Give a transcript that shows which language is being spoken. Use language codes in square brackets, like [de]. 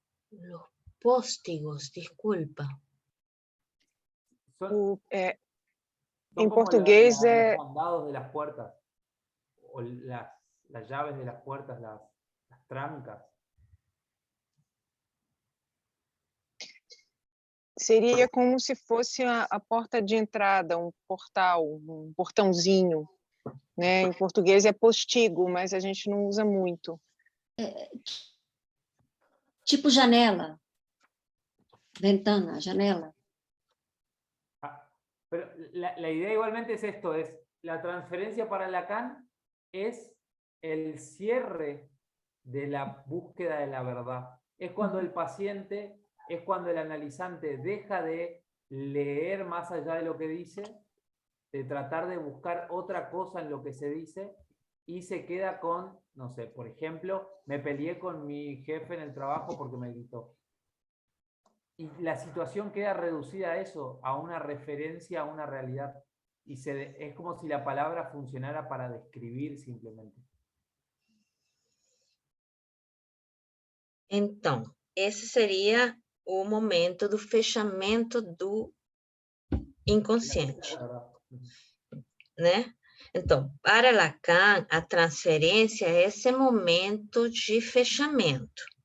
[es] Los póstigos, disculpa. Son en como portugués los candados de las puertas, o las llaves de las puertas, las trancas. [pt] Seria como se fosse a porta de entrada, portal, portãozinho, né? Em português é postigo, mas a gente não usa muito. Tipo janela, ventana, janela. [es] Pero la idea igualmente es esto, es la transferencia para Lacan es el cierre de la búsqueda de la verdad. Es cuando el paciente, es cuando el analizante deja de leer más allá de lo que dice, de tratar de buscar otra cosa en lo que se dice, y se queda con, no sé, por ejemplo, me peleé con mi jefe en el trabajo porque me gritó. Y la situación queda reducida a eso, a una referencia, a una realidad. Y es como si la palabra funcionara para describir simplemente. [pt] Então, esse seria o momento do fechamento do inconsciente, né? Então, para Lacan, a transferência é esse momento de fechamento.